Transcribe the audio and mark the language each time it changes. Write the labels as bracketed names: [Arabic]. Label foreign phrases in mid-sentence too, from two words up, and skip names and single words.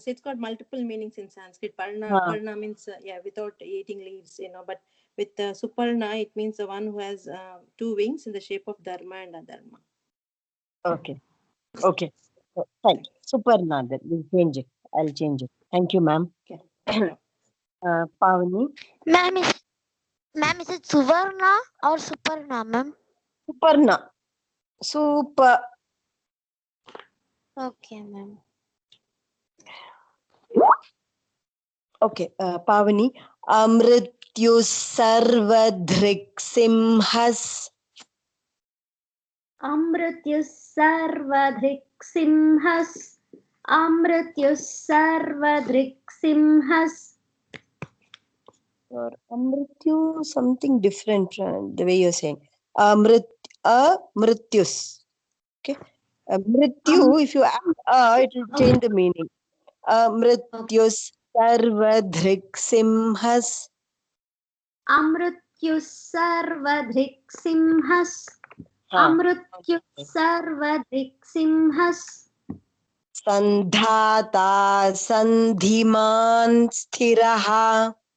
[English] It's got multiple meanings in Sanskrit. Parna, parna means without eating leaves, but with Suparna, it means the one who has two wings in the shape of dharma and adharma. Okay, okay. Fine. Suparna, then we'll change it. I'll change it. Thank you, ma'am. Okay. Pavani. Ma'am, is it Suvarna or Suparna, ma'am? Suparna. Super. Okay, ma'am. Okay, Pavani. [Sanskrit] अमृत्युः सर्वदृक् सिंहः. अमृत्युः सर्वधिक् सिंहः. अमृत्युः सर्वधिक् सिंहः. [English] Or Amrityu, something different the way you're saying. Mrityus. Okay. Mrityu, if you add it will change the meaning. [Sanskrit] मृत्युः सर्वदृक् सिंहः. अमृत्युः सर्वधिक् सिंहः. अमृत्युः सर्वधिक् सिंहः. सन्धाता सन्धिमान् स्थिरः.